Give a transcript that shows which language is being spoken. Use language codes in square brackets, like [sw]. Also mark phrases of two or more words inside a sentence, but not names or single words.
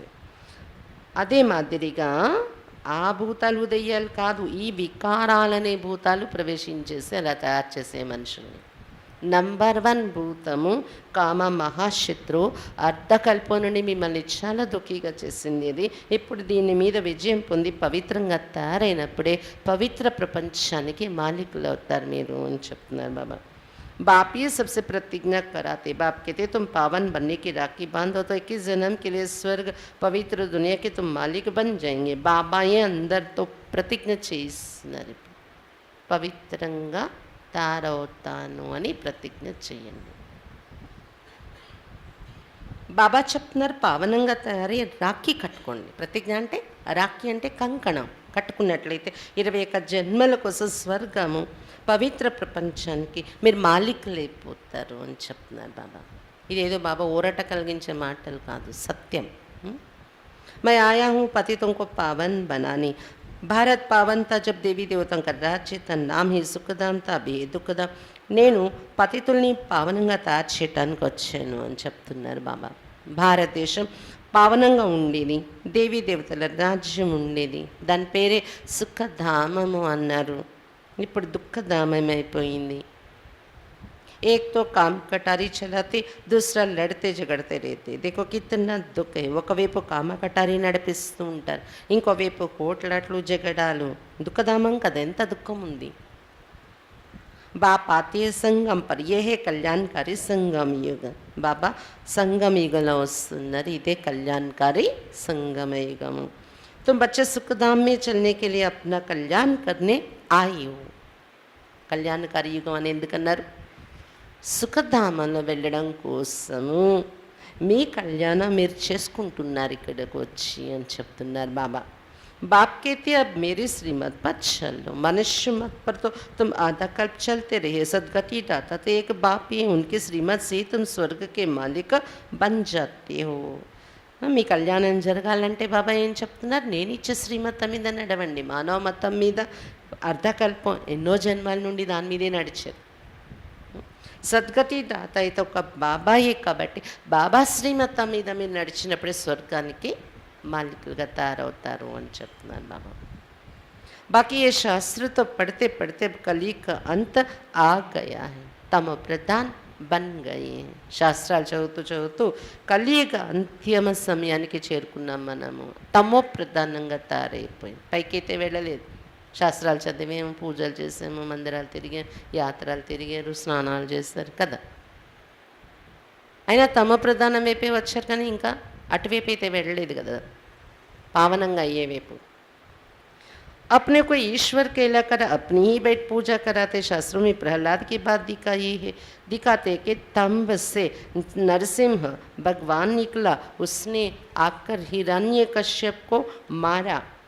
[te] అదే మాదిరిగా ఆ భూతాలు దెయ్యాలు కాదు, ఈ వికారాలనే భూతాలు ప్రవేశించేసి అలా తయారు చేసే మనుషుల్ని. నంబర్ 1 భూతము కామ మహాశత్రు. అర్ధకల్పం నుండి మిమ్మల్ని చాలా దుఃఖీగా చేసింది ఇది. ఇప్పుడు దీని మీద విజయం పొంది పవిత్రంగా తయారైనప్పుడే పవిత్ర ప్రపంచానికి మాలికులు అవుతారు మీరు అని చెప్తున్నారు బాబా. [hi] बाप ये सबसे प्रतिज्ञा कराते. बाप कहते तुम पावन बनने की राखी बांधो तो 21 जन्म के लिए स्वर्ग पवित्र दुनिया के तुम मालिक बन जाएंगे. बाबा ये अंदर तो प्रतिज्ञ [te] చేస్తున్నారు, పవిత్రంగా తయారవుతాను అని ప్రతిజ్ఞ చేయండి. బాబా చెప్తున్నారు పావనంగా తయారై రాఖీ కట్టుకోండి. ప్రతిజ్ఞ అంటే రాఖీ అంటే కంకణం కట్టుకున్నట్లయితే 21 జన్మల కోసం స్వర్గము పవిత్ర ప్రపంచానికి మీరు మాలికులు అయిపోతారు అని చెప్తున్నారు బాబా. ఇదేదో బాబా ఊరట కలిగించే మాటలు కాదు, సత్యం. [hi] मैं आया हूँ पतितों को पावन बनाने. भारत पावन था जब देवी देवताओं का राज्य था, नाम ही सुखधाम था, अभी दुखधाम. [te] నేను పతితుల్ని పావనంగా తయారు చేయడానికి వచ్చాను అని చెప్తున్నారు బాబా. భారతదేశం పావనంగా ఉండేది, దేవీ దేవతల రాజ్యం ఉండేది, దాని పేరే సుఖధామము అన్నారు. ఇప్పుడు దుఃఖధామం అయిపోయింది. [hi] एक तो काम कटारी चलाते, दूसरा लड़ते झगड़ते रहते. देखो कितना दुख है. [te] ఒకవైపు కామ కటారి నడిపిస్తూ ఉంటారు, ఇంకోవైపు కోట్లాట్లు జగడాలు. దుఃఖధామం కదా, ఎంత దుఃఖం ఉంది. [hi] बाप आते हैं संगम पर, यह है कल्याणकारी संगम युग. बाबा संगम [te] युगలో వస్తున్నారు, ఇదే కళ్యాణకారి సంగమ యుగము. [hi] तुम बच्चे सुखधाम में चलने के लिए अपना कल्याण करने आए हो. [te] కళ్యాణకారి యుగం అని ఎందుకన్నారు? సుఖధామంలో వెళ్ళడం కోసము మీ కళ్యాణం మీరు చేసుకుంటున్నారు ఇక్కడికి వచ్చి అని చెప్తున్నారు బాబా. [hi] बाप कहते अब मेरी श्रीमत पर चलो. मनुष्य मत पर तो तुम आधा कल्प चलते रहे. सदगति दाता तो एक बाप ही, उनकी श्रीमत से तुम स्वर्ग के मालिक बन जाते हो. [te] మీ కళ్యాణం జరగాలంటే బాబా ఏం చెప్తున్నారు? నేను ఇచ్చే శ్రీమతం మీద నడవండి. మానవ మతం మీద అర్ధకల్పం ఎన్నో జన్మాల నుండి దాని మీదే నడిచారు. సద్గతి దాత అయితే ఒక బాబాయే కాబట్టి బాబా శ్రీమతం మీద మీరు నడిచినప్పుడే స్వర్గానికి మాలికులుగా తయారవుతారు అని చెప్తున్నారు బాబా. [hi] बाकी ये शास्त्र तो पढ़ते पढ़ते कली का अंत आ गया है, तम प्रधान बन गए हैं. [te] శాస్త్రాలు చదువుతూ చదువుతూ కలియుగ అంత్యమ సమయానికి చేరుకున్నాం మనము. తమో ప్రధానంగా తయారైపోయింది. పైకైతే వెళ్ళలేదు. శాస్త్రాలు చదివాము, పూజలు చేసాము, మందిరాలు తిరిగాము, యాత్రలు తిరిగారు, స్నానాలు చేస్తారు కదా. అయినా తమ ప్రధానం వైపే వచ్చారు కానీ ఇంకా అటువైపు అయితే వెళ్ళలేదు కదా, పావనంగా అయ్యే వైపు. [hi] अपने को ईश्वर कहलाकर अपनी ही बैठ पूजा कराते. शास्त्रों में प्रहलाद की बात दिखाते कि तंब से नरसिंह भगवान निकला, उसने आकर हिरण्यकश्यप को मारा.